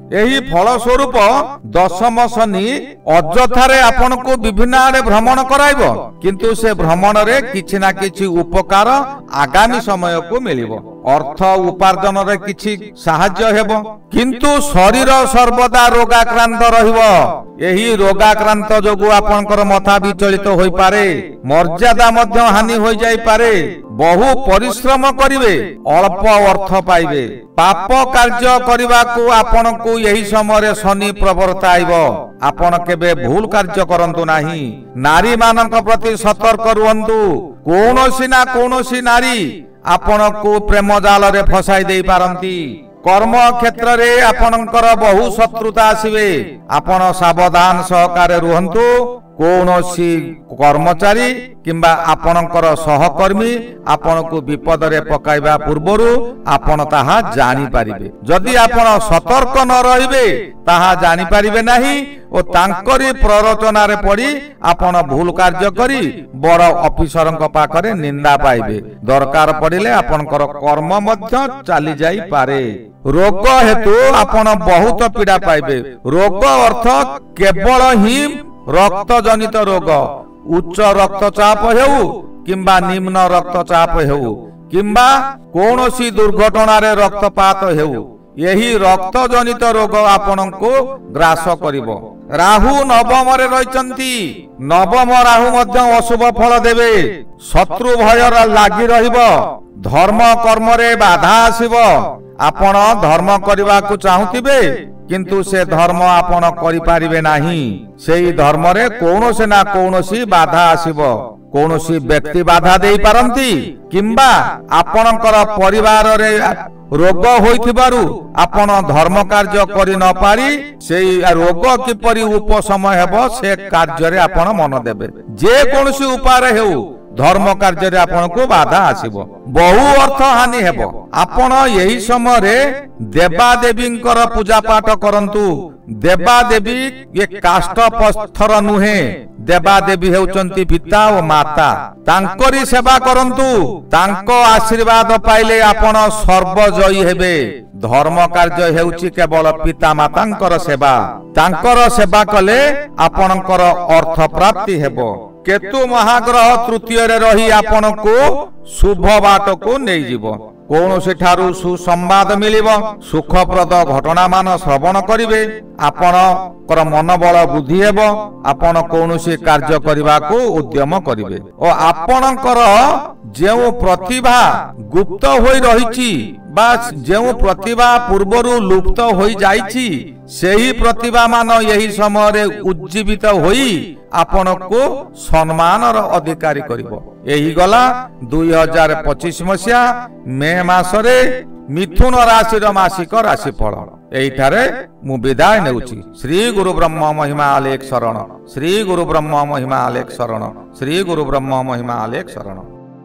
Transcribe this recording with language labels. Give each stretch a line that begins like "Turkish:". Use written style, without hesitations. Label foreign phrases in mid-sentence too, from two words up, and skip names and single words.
Odia: ଏହି ଫଳ ସ୍ୱରୂପ ଦଶମ ଶନି ଅଜଥାରେ ଆପଣଙ୍କୁ ବିଭିନ୍ନ ଆଡ଼େ ଭ୍ରମଣ କରାଇବ, କିନ୍ତୁ ସେ ଭ୍ରମଣରେ କିଛି ନା କିଛି ଉପକାର ଆଗାମୀ ସମୟକୁ ମିଳିବ। ଅର୍ଥ ଉପାର୍ଜନରେ କିଛି ସାହାଯ୍ୟ ହେବ, କିନ୍ତୁ ଶରୀର ସର୍ବଦା ରୋଗାକ୍ରାନ୍ତ ରହିବ। ଏହି ରୋଗାକ୍ରାନ୍ତ ଯୋଗୁ ଆପଣଙ୍କର ମଥା ବିଚଳିତ ହୋଇ ପାରେ, ମର୍ଯ୍ୟାଦା ମଧ୍ୟ ହାନି ହୋଇ ଯାଇ ପାରେ। ବହୁ ପରିଶ୍ରମ କରିବେ, ଅଳ୍ପ ଅର୍ଥ ପାଇବେ। ପାପ କାର୍ଯ୍ୟ କରିବାକୁ ଆପଣଙ୍କୁ ଏହି ସମୟ ଶନି ପ୍ରବର୍ତ୍ତାଇବ। ଆପଣ କେବେ ଭୁଲ କାର୍ଯ୍ୟ କରନ୍ତୁ ନାହିଁ। ନାରୀ ମାନଙ୍କ ପ୍ରତି ସତର୍କ ରୁହନ୍ତୁ। କୌଣସି ନା କୌଣସି ନାରୀ ଆପଣଙ୍କୁ ପ୍ରେମ ଜାଲରେ ଫସାଇ ଦେଇ ପାରନ୍ତି। କର୍ମ କ୍ଷେତ୍ରରେ ଆପଣଙ୍କର ବହୁ ଶତ୍ରୁତା ଆସିବେ। ଆପଣ ସାବଧାନ ସହକାରେ ରୁହନ୍ତୁ। କୌଣସି କର୍ମଚାରୀ କିମ୍ବା ଆପଣଙ୍କର ସହକର୍ମୀ ଆପଣଙ୍କୁ ବିପଦରେ ପକାଇବା ପୂର୍ବରୁ ଆପଣ ତାହା ଜାଣି ପାରିବେ। ଯଦି ଆପଣ ସତର୍କ ନ ରହିବେ ତାହା ଜାଣି ପାରିବେ ନାହିଁ ଓ ତାଙ୍କରି ପ୍ରରୋଚନାରେ ପଡ଼ି ଆପଣ ଭୁଲ କାର୍ଯ୍ୟ କରି ବଡ଼ ଅଫିସରଙ୍କ ପାଖରେ ନିନ୍ଦା ପାଇବେ। ଦରକାର ପଡ଼ିଲେ ଆପଣଙ୍କର କର୍ମ ମଧ୍ୟ ଚାଲି ଯାଇ ପାରେ। ରୋଗ ହେତୁ ଆପଣ ବହୁତ ପୀଡ଼ା ପାଇବେ। ରୋଗ ଅର୍ଥ କେବଳ ହିଁ ରକ୍ତ ଜନିତ ରୋଗ, ଉଚ୍ଚ ରକ୍ତଚାପ ହେଉ କିମ୍ବା ନିମ୍ନ ରକ୍ତଚାପ ହେଉ କିମ୍ବା କୌଣସି ଦୁର୍ଘଟଣାରେ ରକ୍ତପାତ ହେଉ, ଏହି ରକ୍ତ ଜନିତ ରୋଗ ଆପଣଙ୍କୁ ଗ୍ରାସ କରିବ। ରାହୁ ନବମରେ ରହିଛନ୍ତି। ନବମ ରାହୁ ମଧ୍ୟ ଅଶୁଭ ଫଳ ଦେବେ। ଶତ୍ରୁ ଭୟ ଲାଗି ରହିବ। ଧର୍ମ କର୍ମରେ ବାଧା ଆସିବ। ଆପଣ ଧର୍ମ କରିବାକୁ ଚାହୁଁଥିବେ କିନ୍ତୁ ସେ ଧର୍ମ ଆପଣ କରି ପାରିବେ ନାହିଁ। ସେହି ଧର୍ମରେ କୌଣସି ନା କୌଣସି ବାଧା ଆସିବ। କୌଣସି ବ୍ୟକ୍ତି ବାଧା ଦେଇ ପାରନ୍ତି କିମ୍ବା ଆପଣଙ୍କର ପରିବାରରେ ରୋଗ ହୋଇଥିବାରୁ ଆପଣ ଧର୍ମ କାର୍ଯ୍ୟ କରି ନ ପାରି ସେହି ରୋଗ କିପରି ଉପଶମ ହେବ ସେ କାର୍ଯ୍ୟରେ ଆପଣ ମନ ଦେବେ। ଯେ କୌଣସି ଉପାୟ ହେଉ ଧର୍ମ କାର୍ଯ୍ୟରେ ଆପଣଙ୍କୁ ବାଧା ଆସିବ। ବହୁ ଅର୍ଥ ହାନି ହେବ। ଆପଣ ଏହି ସମୟରେ ଦେବାଦେବୀଙ୍କର ପୂଜା ପାଠ କରନ୍ତୁ। ଦେବାଦେବୀ ଏ କାଷ୍ଠ ପଥର ନୁହେଁ। ଦେବାଦେବୀ ହେଉଛନ୍ତି ପିତା ଓ ମାତା। ତାଙ୍କରି ସେବା କରନ୍ତୁ। ତାଙ୍କ ଆଶୀର୍ବାଦ ପାଇଲେ ଆପଣ ସର୍ବଜୟୀ ହେବେ। ଧର୍ମ କାର୍ଯ୍ୟ ହେଉଛି କେବଳ ପିତା ମାତାଙ୍କର ସେବା। ତାଙ୍କର ସେବା କଲେ ଆପଣଙ୍କର ଅର୍ଥ ପ୍ରାପ୍ତି ହେବ। କେତୁ ମହାଗ୍ରହ ତୃତୀୟରେ ରହି ଆପଣଙ୍କୁ ଶୁଭ ବାଟକୁ ନେଇଯିବ। କୌଣସି ଠାରୁ ସୁସମ୍ବାଦ ମିଳିବ। ସୁଖପ୍ରଦ ଘଟଣା ମାନ ଶ୍ରବଣ କରିବେ। ଆପଣଙ୍କର ମନୋବଳ ବୃଦ୍ଧି ହେବ। ଆପଣ କୌଣସି କାର୍ଯ୍ୟ କରିବାକୁ ଉଦ୍ୟମ କରିବେ ଓ ଆପଣଙ୍କର ଯେଉଁ ପ୍ରତିଭା ଗୁପ୍ତ ହୋଇ ରହିଛି ବା ଯେଉଁ ପ୍ରତିଭା ପୂର୍ବରୁ ଲୁପ୍ତ ହୋଇ ଯାଇଛି ସେହି ପ୍ରତିଭା ମାନ ଏହି ସମୟରେ ଉଜ୍ଜୀବିତ ହୋଇ ଆପଣଙ୍କୁ ସମ୍ମାନର ଅଧିକାରୀ କରିବ। ଏହି ଥିଲା 2025 ମସିହା ମେ ମାସରେ ମିଥୁନ ରାଶି ମାସିକ ରାଶିଫଳ। ଏଠାରେ ମୁଁ ବିଦାୟ ନେଉଛି। ଶ୍ରୀ ଗୁରୁ ବ୍ରହ୍ମ ମହିମା ଅଲେଖ ଶରଣ। ଶ୍ରୀ ଗୁରୁ ବ୍ରହ୍ମ ମହିମା ଅଲେଖ ଶରଣ। ଶ୍ରୀ ଗୁରୁ ବ୍ରହ୍ମ ମହିମା ଅଲେଖ ଶରଣ।